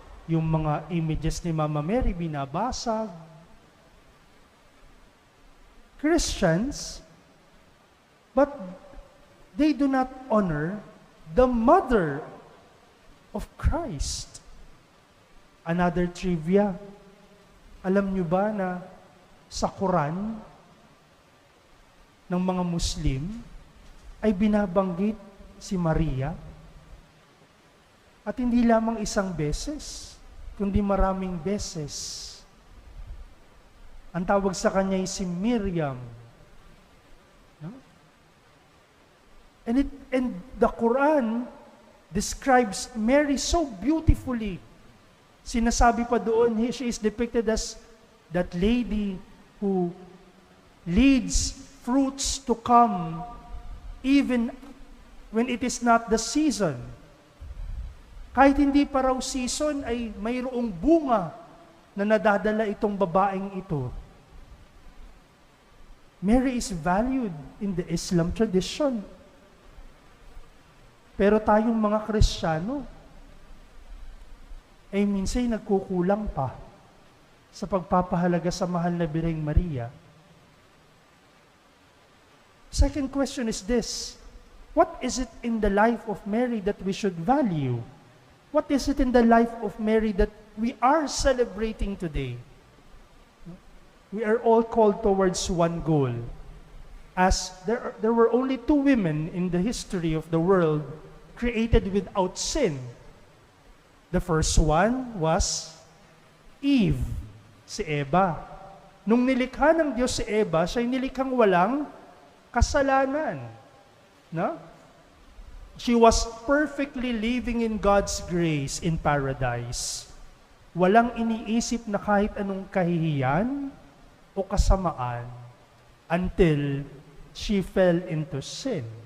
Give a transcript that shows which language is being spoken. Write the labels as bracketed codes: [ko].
[tl] Yung mga images ni Mama Mary, binabasag. [en] Christians, but they do not honor the mother of Christ. Another trivia, [tl] alam nyo ba na sa Quran ng mga Muslim ay binabanggit si Maria? At hindi lamang isang beses, kundi maraming beses. Ang tawag sa kanya ay si Miriam. [en] No? And the Quran describes Mary so beautifully. [tl] Sinasabi pa doon, [en] she is depicted as that lady who leads fruits to come even when it is not the season. [tl] Kahit hindi pa raw season, ay mayroong bunga na nadadala itong babaeng ito. [en] Mary is valued in the Islam tradition. [tl] Pero tayong mga Kristiyano, ay minsan nagkukulang pa sa pagpapahalaga sa mahal na Birheng Maria. [en] Second question is this: what is it in the life of Mary that we should value? What is it in the life of Mary that we are celebrating today? We are all called towards one goal. As there were only two women in the history of the world created without sin. The first one was Eve, si Eva. [tl] Nung nilikha ng Diyos si Eva, siya'y nilikhang walang kasalanan. No? [en] She was perfectly living in God's grace in paradise. [tl] Walang iniisip na kahit anong kahihiyan o kasamaan [en] until she fell into sin.